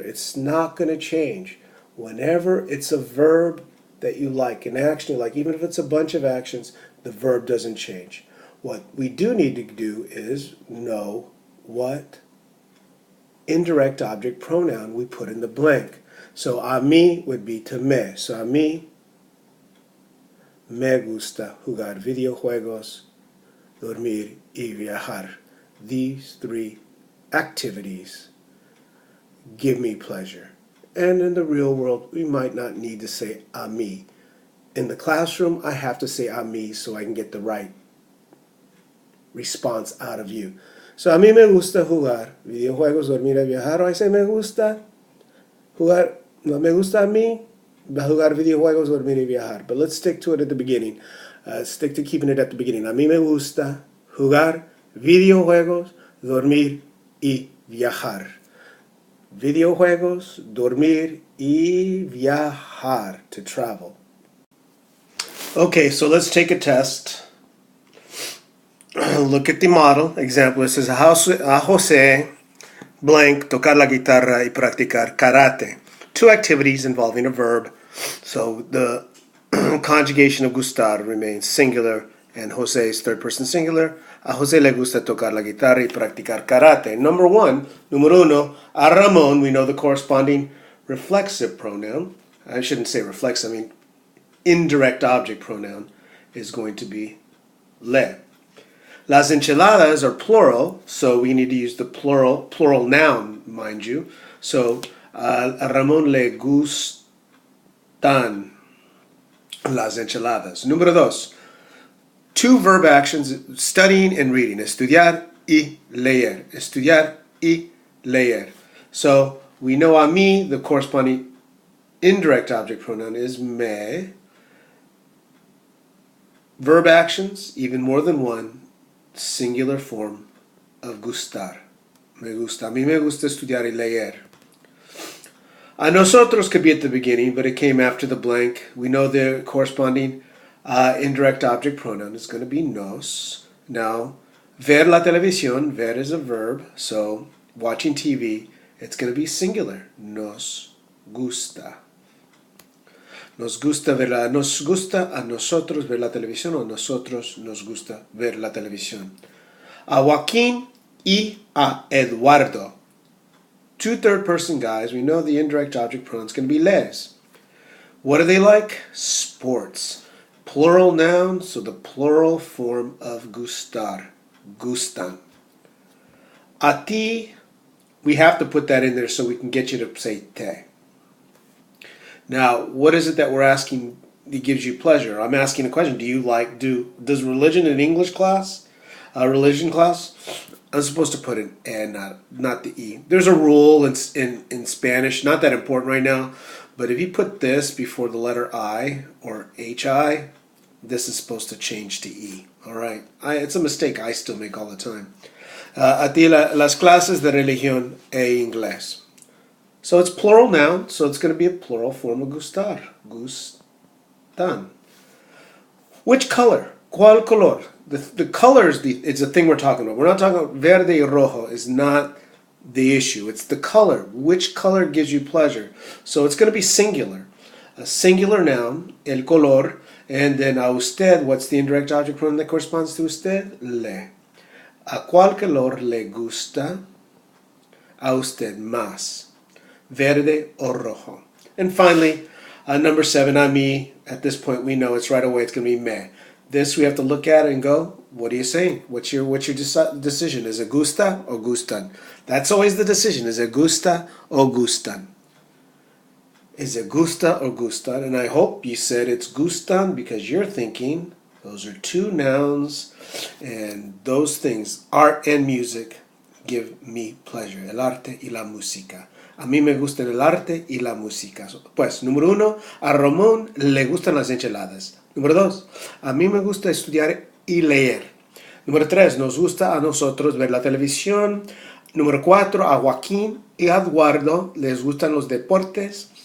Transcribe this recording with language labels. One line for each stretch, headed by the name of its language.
English: It's not going to change. Whenever it's a verb that you like, an action you like, even if it's a bunch of actions, the verb doesn't change. What we do need to do is know what indirect object pronoun we put in the blank. So a mí would be to me.
Spanish: So a mí me gusta jugar videojuegos, dormir y viajar.
English: These 3 activities give me pleasure. And in the real world, we might not need to say a mí. In the classroom, I have to say a mí so I can get the right response out of you.
Spanish: So a mí me gusta jugar videojuegos, dormir y viajar. O I say me gusta jugar, no me gusta a mí jugar videojuegos, dormir y viajar.
English: But let's stick to it at the beginning. Stick to keeping it at the beginning.
Spanish: A mí me gusta jugar videojuegos, dormir y viajar. Videojuegos, dormir y viajar,
English: to travel. Okay, so let's take a test. Look at the model. Example, it says a José blank
Spanish: tocar la guitarra y practicar karate.
English: 2 activities involving a verb. So the conjugation of gustar remains singular and José is third person singular.
Spanish: A José le gusta tocar la guitarra y practicar karate. Número 1,
English: a Ramón, we know the corresponding reflexive pronoun. I shouldn't say reflexive, I mean indirect object pronoun is going to be le.
Spanish: Las enchiladas
English: are plural, so we need to use the plural noun, mind you.
Spanish: So a Ramón le gustan las enchiladas. Número 2,
English: 2 verb actions, studying and reading.
Spanish: Estudiar y leer. Estudiar y leer.
English: So we know
Spanish: a mí,
English: the corresponding indirect object pronoun is me. Verb actions, even more than one, singular form of gustar.
Spanish: Me gusta. A mí me gusta estudiar y leer. A nosotros
English: could be at the beginning, but it came after the blank. We know the corresponding indirect object pronoun is going to be nos. Now,
Spanish: ver la televisión,
English: ver is a verb, so watching TV, it's going to be singular.
Spanish: Nos gusta. Nos gusta a nosotros ver la televisión, o a nosotros nos gusta ver la televisión. A Joaquín y a Eduardo.
English: Two third-person guys, we know the indirect object pronoun is going to be les. What do they like? Sports. Plural noun, so the plural form of gustar. Gustan.
Spanish: A ti,
English: we have to put that in there so we can get you to say te. Now, what is it that we're asking that gives you pleasure? I'm asking a question. Does religion in English class, religion class, I'm supposed to put an e, not the e. There's a rule in Spanish, not that important right now, but if you put this before the letter I or hi, this is supposed to change to e. All right, it's a mistake I still make all the time.
Spanish: A ti las clases de religión e inglés.
English: So it's plural noun, so it's going to be a plural form of gustar.
Spanish: Gustan.
English: Which color?
Spanish: ¿Cuál color?
English: The color is the thing we're talking about. We're not talking about
Spanish: verde y rojo
English: is not the issue. It's the color. Which color gives you pleasure? So it's going to be singular. A singular noun,
Spanish: el color,
English: and then
Spanish: a usted,
English: what's the indirect object pronoun that corresponds to usted? Le.
Spanish: ¿A cuál color le gusta a usted más? Verde o rojo.
English: And finally, number 7, a mí. At this point, we know it's right away. It's going to be me. This we have to look at and go, what are you saying? What's your decision? Is it gusta or gustan? That's always the decision. Is it gusta or gustan? Is it gusta or gustan? And I hope you said it's gustan because you're thinking those are two nouns and those things, art and music, give me pleasure.
Spanish: El arte y la música. A mí me gusta el arte y la música. Pues, número 1, a Ramón le gustan las enchiladas. Número 2, a mí me gusta estudiar y leer. Número 3, nos gusta a nosotros ver la televisión. Número 4, a Joaquín y a Eduardo les gustan los deportes.